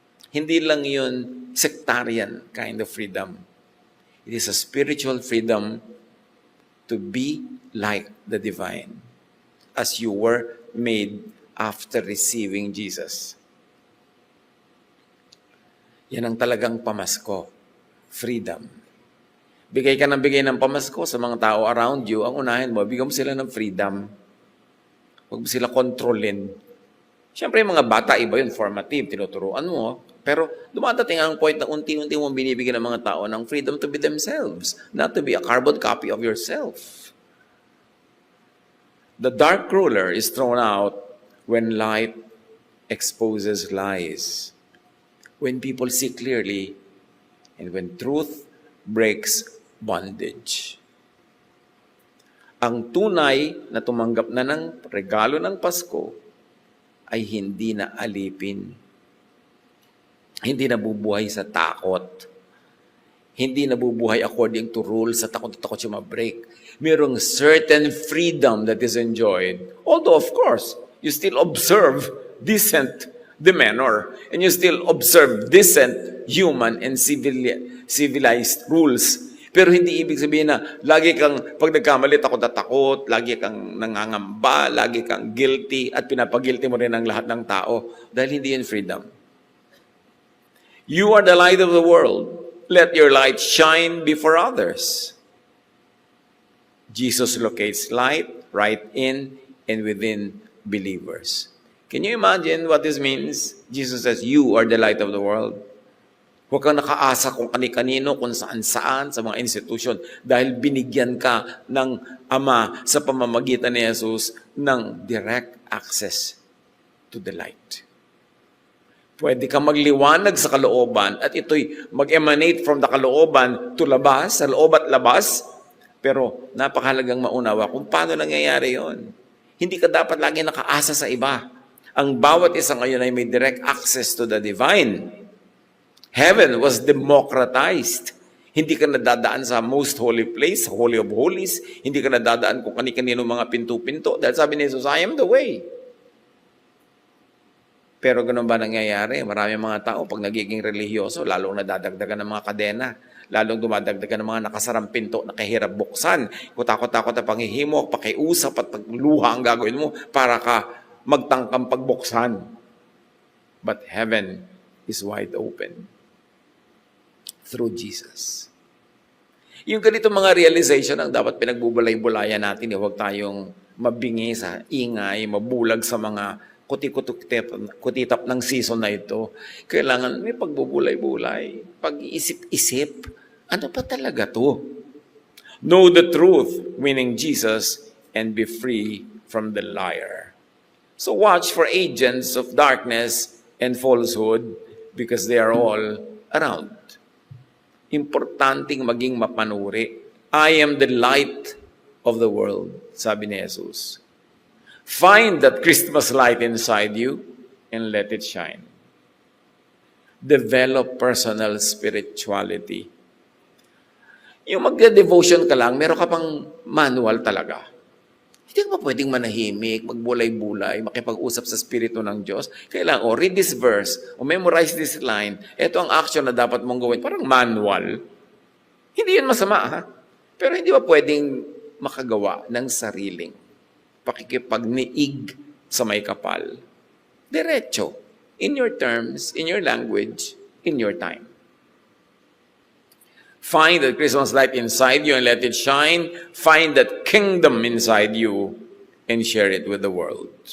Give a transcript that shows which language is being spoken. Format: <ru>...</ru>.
<tl>Hindi lang yun</tl> <en>sectarian kind of freedom. It is a spiritual freedom to be like the divine, as you were made after receiving Jesus.</en> <tl>Yan ang talagang pamasko. Freedom. Bigay ka ng bigay ng pamasko sa mga tao</tl> <en>around you,</en> <tl>ang unahin mo, bigyan mo sila ng freedom. Huwag mo sila kontrolin. Siyempre, yung mga bata, iba yun, formative, tinuturuan mo. Pero dumadating ang point na unti-unti mo binibigyan ng mga tao ng</tl> <en>freedom to be themselves, not to be a carbon copy of yourself. The dark ruler is thrown out when light exposes lies, when people see clearly, and when truth breaks bondage.</en> <tl>Ang tunay na tumanggap na ng regalo ng Pasko ay hindi na alipin. Hindi nabubuhay sa takot. Hindi nabubuhay</tl> <en>according to rules</en> <tl>sa takot-takot siya ma-break.</tl> <en>Mayroong certain freedom that is enjoyed. Although, of course, you still observe decent demeanor and you still observe decent human and civilized rules.</en> <tl>Pero hindi ibig sabihin na lagi kang, pag nagkamali, takot na takot, lagi kang nangangamba, lagi kang guilty, at pinapagilty mo rin ang lahat ng tao. Dahil hindi yan freedom.</tl> <en>You are the light of the world. Let your light shine before others. Jesus locates light right in and within believers. Can you imagine what this means? Jesus says, you are the light of the world.</en> <tl>Huwag kang nakaasa kung kani-kanino, kung saan-saan, sa mga institusyon, dahil binigyan ka ng Ama sa pamamagitan ni Jesus ng</tl> <en>direct access to the light.</en> <tl>Pwede kang magliwanag sa kalooban at ito'y mag-emanate from the kalooban to labas, sa loob at labas, pero napakahalagang maunawa kung paano nangyayari yon. Hindi ka dapat lagi nakaasa sa iba. Ang bawat isa ngayon ay may</tl> <en>direct access to the divine. Heaven was democratized.</en> <tl>Hindi ka nadadaan sa</tl> <en>most holy place, Holy of Holies.</en> <tl>Hindi ka nadadaan kung kani-kanino mga pinto-pinto. Dahil sabi ni Jesus,</tl> <en>I am the way.</en> <tl>Pero ganun ba nangyayari? Marami mga tao, pag nagiging religyoso, lalong nadadagdagan ng mga kadena. Lalong dumadagdagan ng mga nakasarang pinto na kahirap buksan. Kung takot-takot na panghihimok, pakiusap at pagluha ang gagawin mo para ka magtangkang pagbuksan.</tl> <en>But heaven is wide open through Jesus.</en> <tl>Yung ganito mga realization ang dapat pinagbubulay-bulayan natin. Huwag tayong mabingi sa ingay, mabulag sa mga kutitap ng season na ito, kailangan may pagbubulay-bulay, pag-iisip-isip. Ano pa talaga to?</tl> <en>Know the truth, meaning Jesus, and be free from the liar. So watch for agents of darkness and falsehood because they are all around.</en> <tl>Importanteng maging mapanuri.</tl> <en>I am the light of the world,</en> <tl>sabi ni Jesus.</tl> <en>Find that Christmas light inside you and let it shine. Develop personal spirituality.</en> <tl>Yung magde-devotion ka lang, meron ka pang manual talaga. Hindi ka pa pwedeng manahimik, magbulay-bulay, makipag-usap sa Espiritu ng Diyos.</tl> <en>Kailangan, read this verse, memorize this line.</en> <tl>Ito ang action na dapat mong gawin. Parang manual. Hindi yun masama, ha? Pero hindi ba pwedeng makagawa ng sariling pakikipagniig sa may kapal? Diretso.</tl> <en>In your terms, in your language, in your time. Find that Christmas light inside you and let it shine. Find that kingdom inside you and share it with the world.</en>